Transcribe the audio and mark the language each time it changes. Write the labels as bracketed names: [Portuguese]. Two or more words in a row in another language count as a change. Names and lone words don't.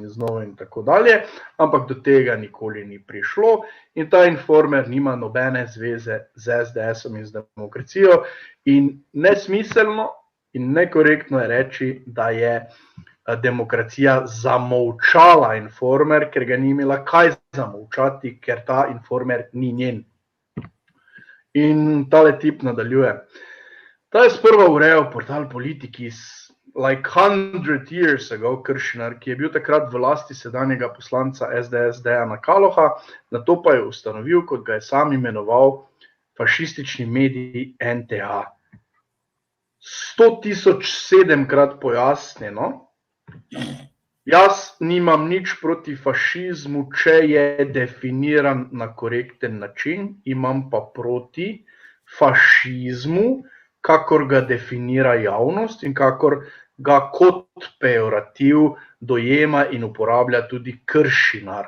[Slovenian] in z Novo in tako dalje, ampak do tega nikoli ni prišlo in ta Informer nima nobene zveze z SDS-om in z Demokracijo in nesmiselno in nekorektno je reči, da je Demokracija zamolčala Informer, ker ga ni imela kaj zamolčati, ker ta Informer ni njen. In tale tip nadaljuje. Ta je sprva urejal portal Politikis [English] like 100 years ago, [Slovenian] Kršinar, ki je bil takrat v lasti sedanjega poslanca SDS Dejana Kaloha, nato pa je ustanovil, kot ga je sam imenoval, fašistični medij NTA. 100.007 krat pojasnjeno, Jaz nimam nič proti fašizmu, če je definiran na korekten način, imam pa proti fašizmu, kakor ga definira javnost in kakor ga kot pejorativ dojema in uporablja tudi Kršinar.